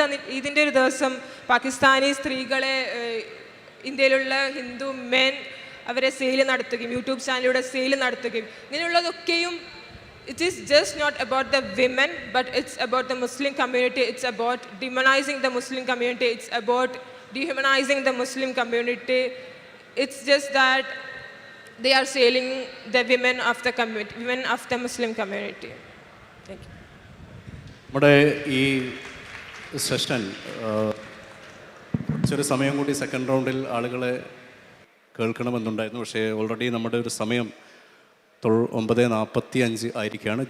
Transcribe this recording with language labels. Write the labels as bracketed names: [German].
[Malayalam] ഈദിൻ്റെ ഒരു ദിവസം പാകിസ്ഥാനി സ്ത്രീകളെ ഇന്ത്യയിലുള്ള ഹിന്ദു മെൻ അവരെ സെയിൽ നടത്തുകയും യൂട്യൂബ് ചാനലിലൂടെ സെയിൽ നടത്തുകയും ഇങ്ങനെയുള്ളതൊക്കെയും [English] It is just not about the women but it's about the Muslim community. It's about demonizing the Muslim community. It's about dehumanizing the Muslim community. It's just that they are selling the women of the community, women of the Muslim community. Thank you. [Malayalam] നമ്മുടെ ഈ session ചെറിയ സമയം കൂടി second റൗണ്ടിൽ ആളുകളെ കേൾക്കണമെന്നുണ്ടായിരുന്നു. പക്ഷേ already നമ്മുടെ ഒരു സമയം 9:45 ആയിരിക്കുകയാണ്.